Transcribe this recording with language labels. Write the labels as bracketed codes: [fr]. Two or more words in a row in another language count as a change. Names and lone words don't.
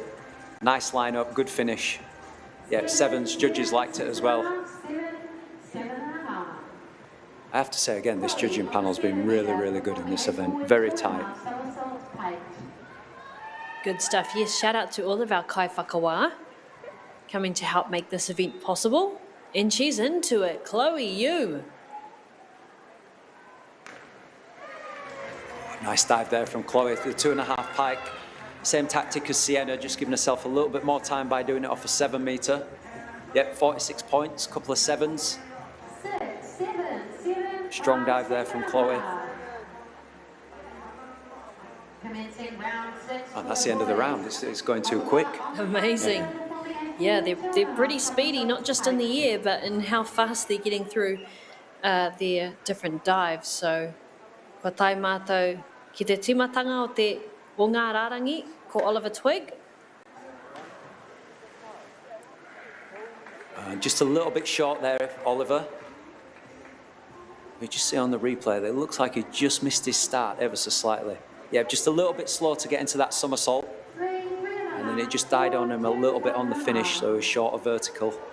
[en] Nice line up, good finish. Yeah, 7s, judges liked it as well. I have to say again, this judging panel's been really, really good in this event. Very tight. Good stuff. Yes, shout out to all of our [mi] kai whakawā [en] coming to help make this event possible. And she's into it. Chloe, you. Nice dive there from Chloe, the 2.5 pike. Same tactic as Sienna, just giving herself a little bit more time by doing it off a 7 metre. Yep, 46 points, couple of 7s. Strong dive there from Chloe. And that's the end of the round. It's going too quick. Amazing. Yeah, they're pretty speedy, not just in the air, but in how fast they're getting through their different dives. So, [mi] ko tai mātou ki te timatanga o te o ngā rārangi, ko Oliver Twig. [en] Just a little bit short there, Oliver. We just see on the replay that it looks like he just missed his start ever so slightly. Yeah, just a little bit slow to get into that somersault. And then it just died on him a little bit on the finish, so he was short of vertical.